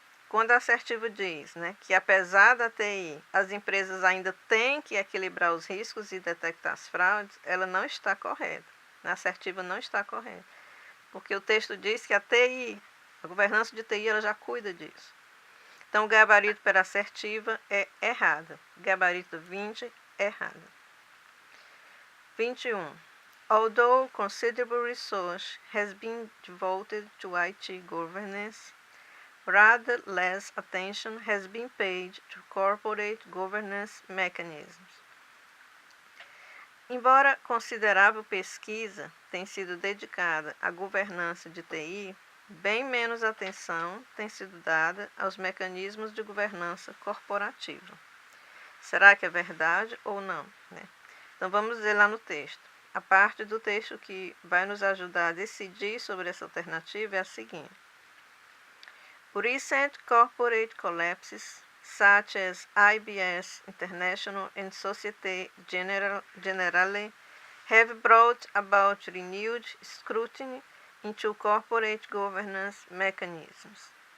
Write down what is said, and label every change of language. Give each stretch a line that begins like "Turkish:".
Portuguese: Quando a assertiva diz que, apesar da TI, as empresas ainda têm que equilibrar os riscos e detectar as fraudes, ela não está correta. A assertiva não está correta. Porque o texto diz que a TI, a governança de TI, ela já cuida disso. Então, o gabarito para assertiva é errado. Gabarito 20, errado. 21.
English: Although considerable resource has been devoted to IT governance, rather less attention has been paid to corporate governance mechanisms.
Portuguese: Embora considerável pesquisa tenha sido dedicada à governança de TI, bem menos atenção tem sido dada aos mecanismos de governança corporativa. Será que é verdade ou não? Então vamos ver lá no texto. A parte do texto que vai nos ajudar a decidir sobre essa alternativa é a seguinte.
English: Recent corporate collapses, such as IBS International and Société Générale, have brought about renewed scrutiny into corporate governance mechanisms.